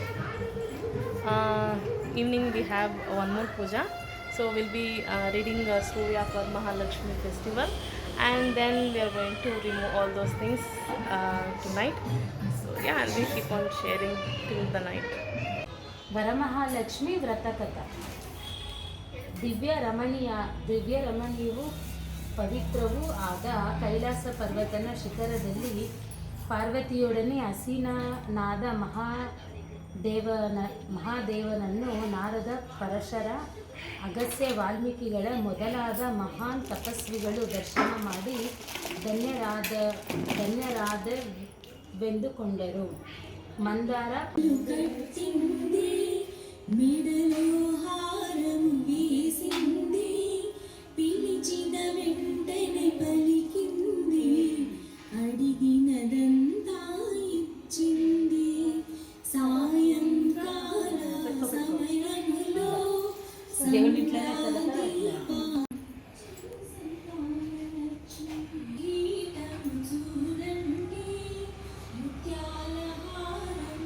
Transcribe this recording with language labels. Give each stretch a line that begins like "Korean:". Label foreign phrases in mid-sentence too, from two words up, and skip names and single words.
English: Evening we have one more puja. So we'll be reading a story of our Mahalakshmi festival, and then we are going to remove all those things tonight. So yeah, and we keep on sharing till the night.
Kannada: ವರಮಹಾಲಕ್ಷ್ಮಿ ವ್ರತಕಥ. ದಿವ್ಯ ರಮಣೀಯವು ಪವಿತ್ರವೂ ಆದ ಕೈಲಾಸ ಪರ್ವತನ ಶಿಖರದಲ್ಲಿ ಪಾರ್ವತಿಯೊಡನೆ ಅಸೀನನಾದ ಮಹಾದೇವನನ್ನು ನಾರದ, ಪರಶರ, ಅಗಸ್ತ್ಯ, ವಾಲ್ಮೀಕಿಗಳ ಮೊದಲಾದ ಮಹಾನ್ ತಪಸ್ವಿಗಳು ದರ್ಶನ ಮಾಡಿ ಧನ್ಯರಾದವೆಂದುಕೊಂಡರು.
Telugu: ಮಂದಾರ పిలిచిన వెంటనే పలికింది, అడిగినదంతా ఇచ్చింది. సాయంకాల సమయంలో గీతం చూడండి, ముత్యాల హారం